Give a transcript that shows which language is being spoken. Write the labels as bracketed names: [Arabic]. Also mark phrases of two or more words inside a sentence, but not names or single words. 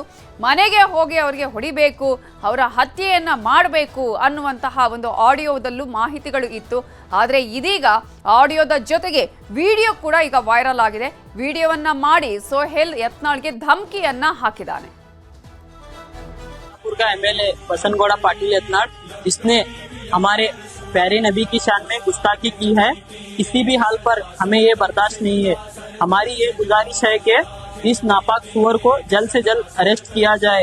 [Kannada] ಮನೆಗೆ ಹೋಗಿ ಅವರಿಗೆ ಹೊಡಿಬೇಕು, ಅವರ ಹತ್ಯೆಯನ್ನ ಮಾಡಬೇಕು ಅನ್ನುವಂತಹ ಒಂದು ಆಡಿಯೋದಲ್ಲೂ ಮಾಹಿತಿಗಳು ಇತ್ತು. ಆದರೆ ಇದೀಗ ಆಡಿಯೋದ ಜೊತೆಗೆ ವಿಡಿಯೋ ಕೂಡ ಈಗ ವೈರಲ್ ಆಗಿದೆ. ವಿಡಿಯೋವನ್ನ ಮಾಡಿ ಸೋಹೆಲ್ ಯತ್ನಾಳ್ಗೆ ಧಮಕಿಯನ್ನ ಹಾಕಿದ್ದಾನೆ. [Hindi] का एमएलए बसनगौड़ा पाटिल यत्नाड़, जिसने हमारे प्यारे नबी की शान में गुस्ताखी की है, किसी भी हाल पर हमें ये बर्दाश्त नहीं है। हमारी ये गुजारिश है कि इस नापाक सुअर को जल्द से जल्द अरेस्ट किया जाए।